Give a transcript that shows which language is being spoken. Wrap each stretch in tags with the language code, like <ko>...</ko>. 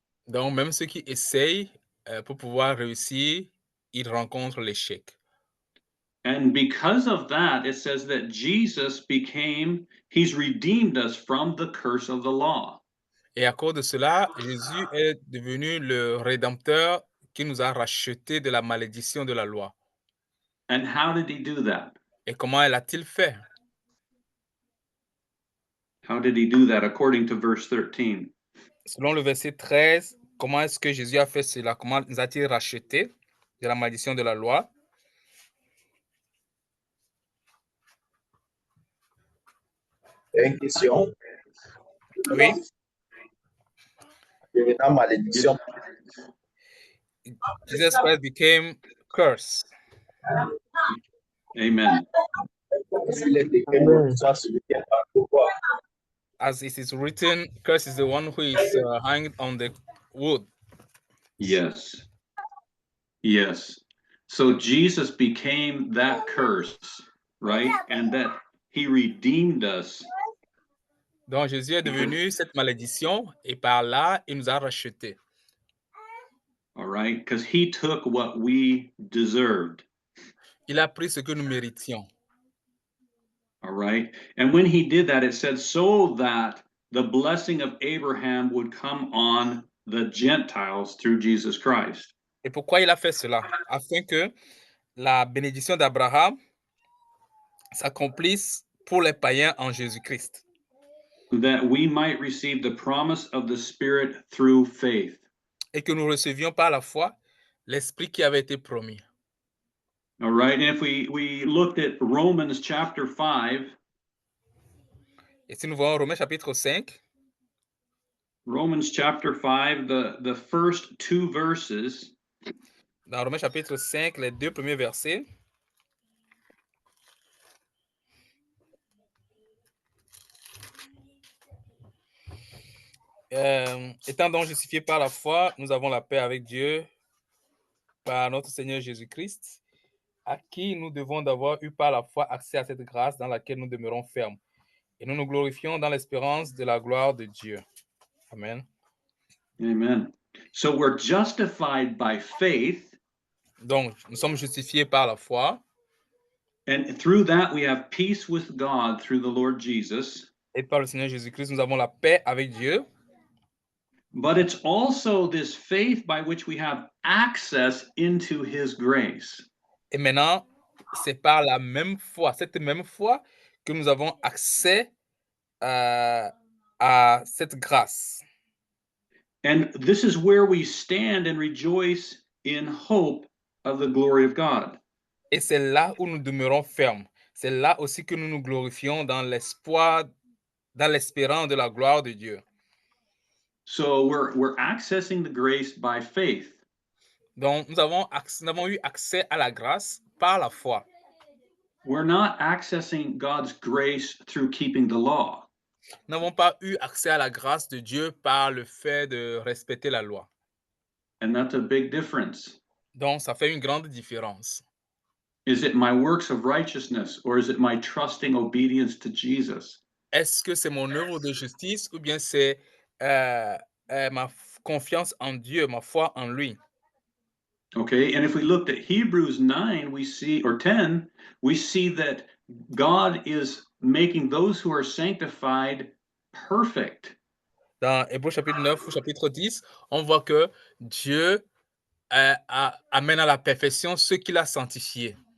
<fr>Donc, même ceux qui essayent pour pouvoir réussir, ils rencontrent l'échec.</fr> <en>And because of that, it says that Jesus he's redeemed us from the curse of the law.</en> <fr>Et à cause de cela, Jésus est devenu le Rédempteur qui nous a rachetés de la malédiction de la loi.</fr> <en>And how did he do that?</en> <fr>Et comment l'a-t-il fait?</fr> <en>How did he do that according to verse 13?</en> <fr>Selon le verset 13, comment est-ce que Jésus a fait cela? Comment nous a-t-il rachetés de la malédiction de la loi? Une question. Oui. Devenant malédiction.</fr> <en>Jesus Christ became cursed. Amen.</en> <fr>S'il est écrit, soit celui qui est dans le pouvoir.</fr> <en>As it is written, curse is the one who is hanged on the wood. Yes. Yes. So Jesus became that curse, right? And that he redeemed us.</en> <fr>Donc Jésus est devenu cette malédiction et par là, il nous a rachetés.</fr> <en>All right? Because he took what we deserved.</en> <fr>Il a pris ce que nous méritions.</fr> <en>All right? And when he did that, it said, so that the blessing of Abraham would come on the Gentiles through Jesus Christ.</en> <fr>Et pourquoi il a fait cela? Afin que la bénédiction d'Abraham s'accomplisse pour les païens en Jésus-Christ.</fr> <en>That we might receive the promise of the Spirit through faith.</en> <fr>Et que nous recevions par la foi l'Esprit qui avait été promis.</fr> <en>All right, and if we looked at Romans chapter 5.</en> <fr>Et si nous voyons Romains chapitre 5.</fr> <en>Romans chapter 5, the first two verses.</en> <fr>Dans Romains chapitre 5, les deux premiers versets. Étant donc justifiés par la foi, nous avons la paix avec Dieu par notre Seigneur Jésus-Christ, à qui nous devons d'avoir eu par la foi accès à cette grâce dans laquelle nous demeurons fermes. Et nous nous glorifions dans l'espérance de la gloire de Dieu. Amen. Amen.</fr> <en>So we're justified by faith.</en> <fr>Donc, nous sommes justifiés par la foi.</fr> <en>And through that we have peace with God through the Lord Jesus.</en> <fr>Et par le Seigneur Jésus-Christ, nous avons la paix avec Dieu.</fr> <en>But it's also this faith by which we have access into his grace.</en> <fr>Et maintenant, c'est par la même foi, cette même foi, que nous avons accès à cette grâce.</fr> <en>And this is where we stand and rejoice in hope of the glory of God.</en> <fr>Et c'est là où nous demeurons fermes. C'est là aussi que nous nous glorifions dans l'espoir, dans l'espérance de la gloire de Dieu.</fr> <en>So we're accessing the grace by faith.</en> <fr>Donc, nous avons eu accès à la grâce par la foi.</fr> <en>We're not accessing God's grace through keeping the law.</en> <fr>Nous n'avons pas eu accès à la grâce de Dieu par le fait de respecter la loi.</fr> <en>And that's a big difference.</en> <fr>Donc, ça fait une grande différence.</fr> <en>Is it my works of righteousness or is it my trusting obedience to Jesus?</en> <fr>Est-ce que c'est mon œuvre de justice ou bien c'est ma confiance en Dieu, ma foi en lui?</fr> <en>Okay, and if we looked at Hebrews 9, we see, or 10, we see that God is making those who are sanctified perfect.</en> <fr>dans Hébreux chapitre 9 ou chapitre 10, on voit que Dieu amène à la perfection ceux qu'il a sanctifiés.</fr>